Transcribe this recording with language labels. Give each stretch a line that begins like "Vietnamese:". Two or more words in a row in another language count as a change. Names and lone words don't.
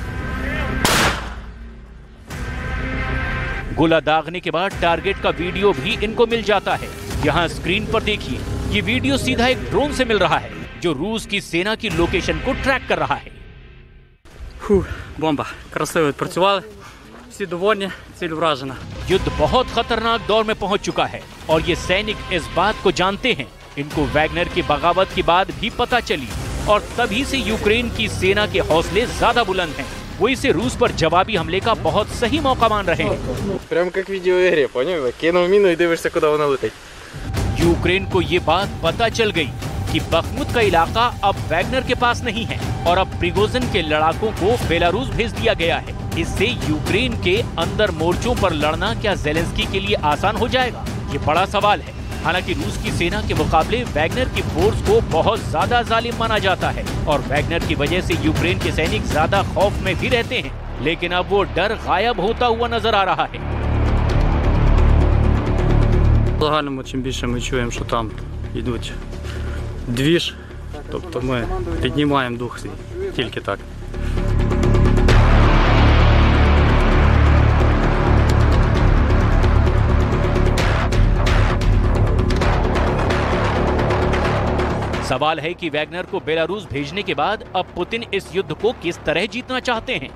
Hindi: गोला दागने के बाद टारगेट का वीडियो भी इनको मिल जाता है। यहाँ स्क्रीन पर देखिए, ये वीडियो सीधा एक ड्रोन से मिल रहा है जो रूस की सेना की लोकेशन को ट्रैक कर रहा है।
Ukrainian: बॉम्बा красиво відпрацювали, всі довольні, ціль вражена।
Hindi: युद्ध बहुत खतरनाक दौर में पहुंच चुका है और ये सैनिक इस बात को जानते हैं। इनको वैगनर की बगावत की बात भी पता चली और तभी से यूक्रेन की सेना के हौसले ज्यादा बुलंद हैं। वो इसे रूस पर जवाबी हमले का बहुत सही मौका मान रहे हैं।
Russian: Прям как в видеоигре, понял? Кинул мину и
Ukrainian: дивишься, куда вона летить.
Hindi: यूक्रेन को ये बात पता चल गई कि बखमुत का इलाका अब वैगनर के पास नहीं है और अब प्रिगोजिन के लड़ाकों को बेलारूस भेज दिया गया है। इससे यूक्रेन के अंदर मोर्चों पर लड़ना क्या ज़ेलेंस्की के लिए आसान हो जाएगा, ये बड़ा सवाल है। हालांकि रूस की सेना के मुकाबले वैगनर की फोर्स को बहुत ज्यादा जालिम माना जाता है और वैगनर की वजह से यूक्रेन के सैनिक ज्यादा खौफ में भी रहते हैं, लेकिन अब वो डर गायब होता हुआ नजर आ रहा है।
Ukrainian: В загальному, чим більше ми чуємо, що там йдуть двіж, тобто ми піднімаємо дух свій, тільки так.
Hindi: सवाल है कि वैगनर को बेलारूस भेजने के बाद अब पुतिन इस युद्ध को किस तरह जीतना चाहते हैं।